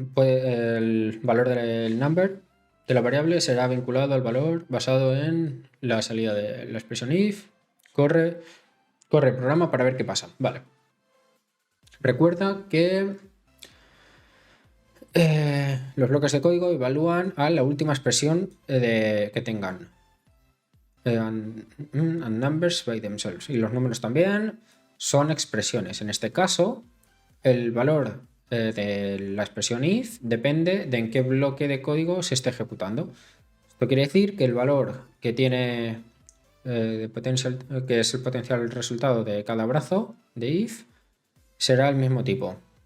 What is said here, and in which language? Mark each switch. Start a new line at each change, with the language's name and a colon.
Spanish: Pues el valor del number de la variable será vinculado al valor basado en la salida de la expresión if. Corre el programa para ver qué pasa. Vale. Recuerda que los bloques de código evalúan a la última expresión que tengan.
English: And numbers by themselves.
Spanish: Y los números también son expresiones. En este caso, el valor de la expresión if depende de en qué bloque de código se esté ejecutando. Esto quiere decir que el valor que tiene que es el potencial resultado de cada brazo de if será el mismo tipo.